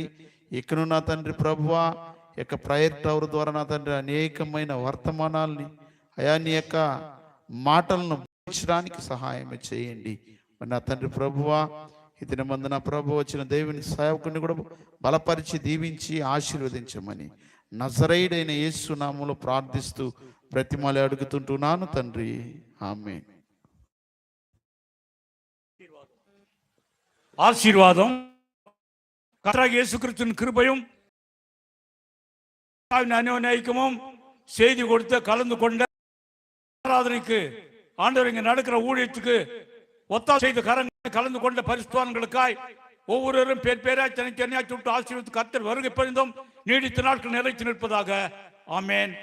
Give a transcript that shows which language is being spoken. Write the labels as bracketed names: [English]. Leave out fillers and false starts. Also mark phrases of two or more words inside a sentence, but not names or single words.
[Telugu] ఇకను నా తండ్రి ప్రభువా యొక్క [English] prayer tower [Telugu] ద్వారా నా తండ్రి అనేకమైన వర్తమానాల్ని అయా నీ యొక్క మాటలను బోధించడానికి సహాయం చేయండి. మరి నా తండ్రి ప్రభువా ఈ దినమందు నా ప్రభు వచ్చిన దేవుని సేవకుని కూడా బలపరిచి దీవించి ఆశీర్వదించమని నజరేయుడైన యేసు నామములో ప్రార్థిస్తూ బ్రతిమాలి అడుగుతుంటున్నాను తండ్రి, ఆమేన్. [Tamil] ஆசீர்வாதம் கர்த்தராகிய இயேசு கிறிஸ்துவின் கிருபையும் அநியாயமும் செய்தி கொடுத்து கலந்து கொண்ட ஆராதனைக்கு ஆண்டவர் இங்கே நடக்கிற ஊழியத்துக்கு ஒத்தாசை செய்து கலந்து கொண்ட பரிசுத்தவான்களுக்காய் ஒவ்வொருவரும் பேர் பேராய் தனித்தனியாய் சுட்டு ஆசீர்வதித்து கர்த்தர் வருகை பரிந்தும் நீடித்த நாட்கள் நிலைத்து நிற்பதாக.